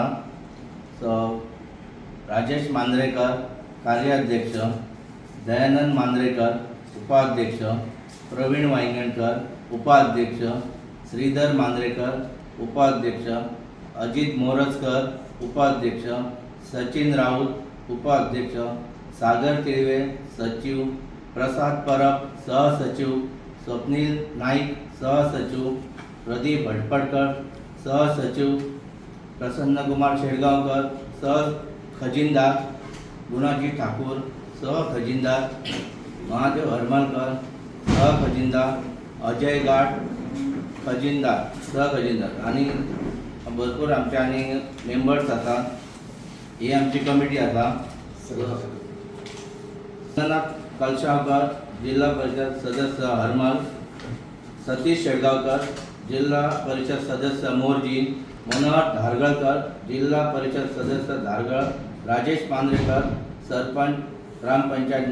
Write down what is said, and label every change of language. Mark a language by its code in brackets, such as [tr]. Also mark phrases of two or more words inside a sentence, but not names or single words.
[kok] सो राजेश मांद्रेकर कार्याध्यक्ष, दयानंद मांद्रेकर उपाध्यक्ष, प्रवीण वांयगणकर उपाध्यक्ष, श्रीधर मांद्रेकर उपाध्यक्ष, अजित मोरजकर उपाध्यक्ष, सचिन राऊत उपाध्यक्ष, सागर तिळवे सचिव, प्रसाद परब सहसचिव, स्वप्नील नाईक सहसचिव, प्रदीप भटपडकर सहसचिव, प्रसन्न कुमार शेळगावकर सह खजिनदार, गुणाजी ठाकूर सह खजिनदार, महादेव हरमलकर सह खजिनदार, अजय गाठ खजिनदार सह खजिनदार आणि भरपूर आमचे आणि मेंबर्स आसा. ही आमची कमिटी आसा. कलशावकर जिल्हा परिषद सदस्य हरमल, सतीश शेळगावकर जिल्हा परिषद सदस्य मोरजी, मनोहर धारगळकर जिल्हा परिषद सदस्य धारगळ, राजेश मांद्रेकर सरपंच ग्रामपंचायत